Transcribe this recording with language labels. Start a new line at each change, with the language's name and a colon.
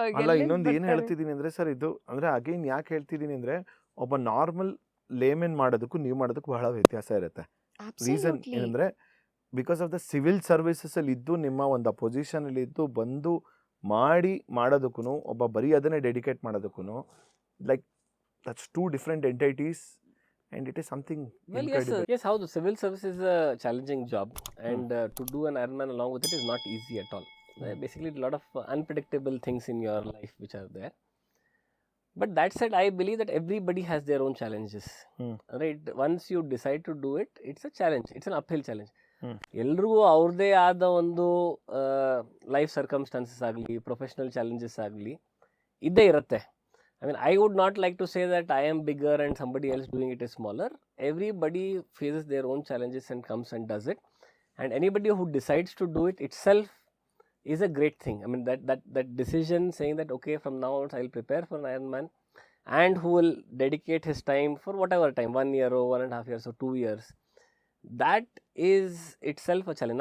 Kannada: ಅಲ್ಲ, ಇನ್ನೊಂದು ಏನು ಹೇಳ್ತಿದ್ದೀನಿ ಅಂದ್ರೆ ಸರ್, ಇದು ಅಂದ್ರೆ ಅಗೈನ್ ಯಾಕೆ ಹೇಳ್ತಿದ್ದೀನಿ ಅಂದ್ರೆ, ಒಬ್ಬ ನಾರ್ಮಲ್ ಲೇಮೆನ್ ಮಾಡೋದಕ್ಕೂ ನೀವು ಮಾಡೋದಕ್ಕೂ ಬಹಳ ವ್ಯತ್ಯಾಸ ಇರುತ್ತೆ. ರೀಸನ್ ಏನಂದ್ರೆ, because of the civil services ಅಲ್ಲಿ ಇದ್ದು, ನಿಮ್ಮ ಒಂದು ಪೊಸಿಷನ್ ಅಲ್ಲಿ ಇದ್ದು ಬಂದು ಮಾಡೋದಕ್ಕೂ, ಒಬ್ಬ ಬರೀ ಅದನ್ನೇ ಡೆಡಿಕೇಟ್ ಮಾಡೋದಕ್ಕೂ,
English: Like that's 2 different entities, and it is something Well, incredible. yes, how the civil service is a challenging job, and to do an Ironman along with it is not easy at all. Basically, a lot of unpredictable things in your life which are there. But that said, I believe that everybody has their own challenges. Right? Once you decide to do it, it's a challenge. It's an uphill challenge.
Kannada: ಎಲ್ರಿಗೂ ಅವ್ರದ್ದೇ ಆದ ಒಂದು life circumstances ಆಗಲಿ, professional challenges ಆಗಲಿ ಇದ್ದೇ ಇರುತ್ತೆ.
English: I mean, I would not like to say that I am bigger and somebody else doing it is smaller. Everybody faces their own challenges and comes and does it. And anybody who decides to do it itself is a great thing. I mean, that decision saying that, okay, from now on I'll prepare for an Ironman, and who will dedicate his time for whatever time, 1 year or 1.5 years or 2 years, that is itself a challenge.